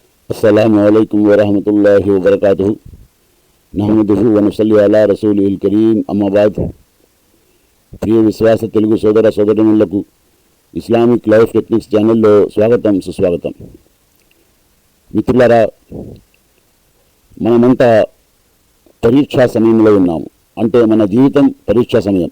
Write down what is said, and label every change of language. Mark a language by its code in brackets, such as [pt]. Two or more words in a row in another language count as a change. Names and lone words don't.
[ar] السلام عليكم ورحمة الله وبركاته نحمده ونصلي على رسوله الكريم أما بعد. [te] ప్రియ విశ్వాస తెలుగు సోదర సోదరీమణులకు ఇస్లామిక్ లైఫ్ టెక్నిక్స్ ఛానల్లో స్వాగతం సుస్వాగతం. మిత్రులారా, మనమంతా పరీక్షా సమయంలో ఉన్నాము. అంటే మన జీవితం పరీక్షా సమయం.